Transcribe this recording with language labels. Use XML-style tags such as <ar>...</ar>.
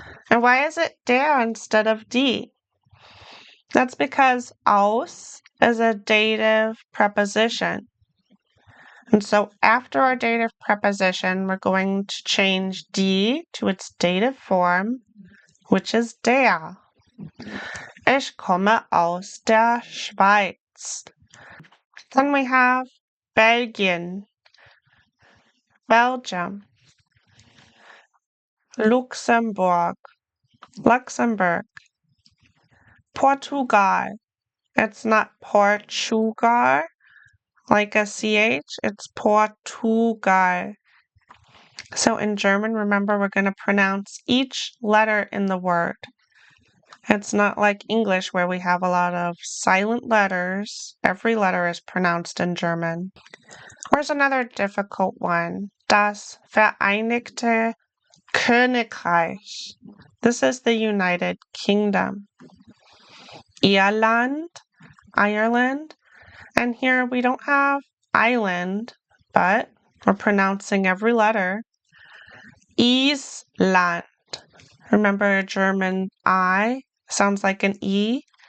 <en>And why is it der instead of die? That's because aus is a dative preposition. And so after our dative preposition, we're going to change die to its dative form, which is der.</en> <de>Ich komme aus der Schweiz.</de> <en>Then we have Belgien, Belgium, Luxembourg, Luxembourg, Portugal. It's not Portugal like a CH, it's Portugal. So in German, remember, we're going to pronounce each letter in the word. It's not like English where we have a lot of silent letters. Every letter is pronounced in German. Here's another difficult one.</en> <de>Das Vereinigte Königreich.</de> <en>This is the United Kingdom. Irland, Ireland. And here we don't have island, but we're pronouncing every letter. Island. Remember German I sounds like an E.</en>